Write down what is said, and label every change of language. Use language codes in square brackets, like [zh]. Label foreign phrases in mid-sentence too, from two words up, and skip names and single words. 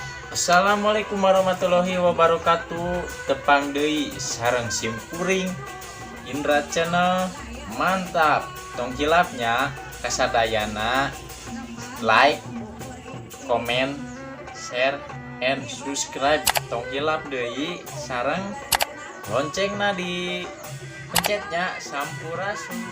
[ar] السلام عليكم ورحمة الله وبركاته. [su] Tepang deui sareng simpuring Indra Channel. Mantap. Tong kilapnya kasadayana [en] like, comment, share, and subscribe. [su] Tong kilap deui sareng loncengna di pencetnya sampurasun.